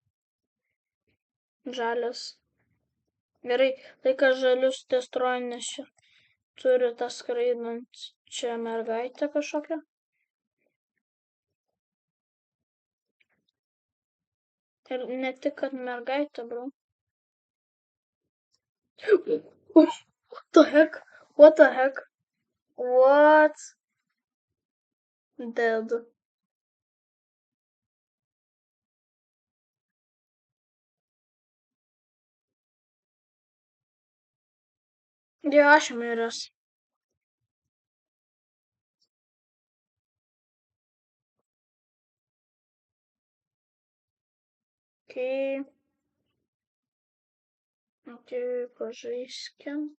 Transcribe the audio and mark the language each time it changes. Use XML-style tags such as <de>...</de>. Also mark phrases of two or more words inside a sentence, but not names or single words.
<lt>Žalias. Gerai, tai kad žalius destroja, nes čia turi tą skraidančią mergaitę kažkokią. Ir ne tik, kad mergaitė, bro.</lt> <en>What the heck? What the heck? What? Dead.</en> <lt>Jo, aš miręs. Okay, pažaiskim.</lt>